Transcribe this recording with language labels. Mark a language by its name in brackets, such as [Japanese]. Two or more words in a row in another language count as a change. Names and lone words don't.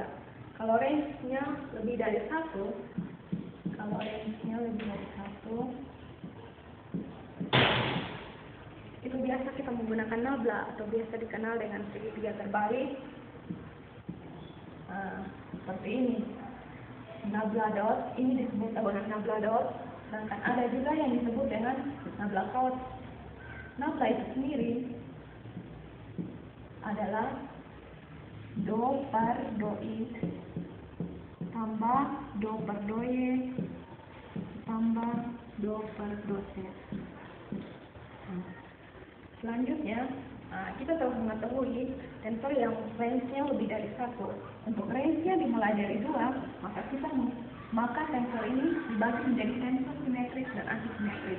[Indonesian] Kalau range-nya lebih dari 1, itu biasa kita menggunakan nabla atau biasa dikenal dengan segitiga terbalik. Seperti ini. Nabla dot, ini disebut dengan nabla dot, sedangkan ada juga yang disebut dengan nabla chord. Nabla itu sendiri adalah do per do i tambah do per do y tambah do per do c. Selanjutnya, kita telah mengetahui tensor yang range-nya lebih dari 1. Untuk range-nya dimulai dari 2, maka tensor ini dibagi menjadi tensor simetris dan antisimetris.